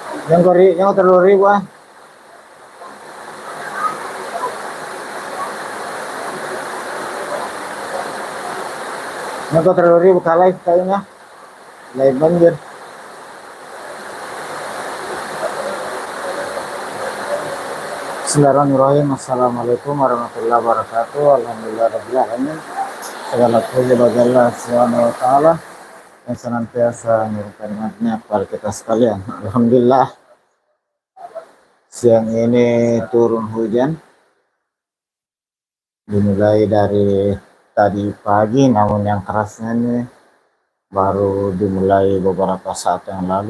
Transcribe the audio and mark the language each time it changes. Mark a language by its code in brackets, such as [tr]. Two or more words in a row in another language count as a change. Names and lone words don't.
[tl] Yang 3.000 ah. Yang 3.000 ka live tayo na. Live man yun. [ar] Bismillahirrahmanirrahim. السلام عليكم ورحمة الله وبركاته. الحمد لله رب العالمين. [id] Segala puji bagi Allah [ar] سبحانه وتعالى [id] yang senantiasa memberikan nikmatnya kepada kita sekalian. Alhamdulillah. Siang ini turun hujan. Dimulai dari tadi pagi, namun yang kerasnya ini baru dimulai beberapa saat yang lalu.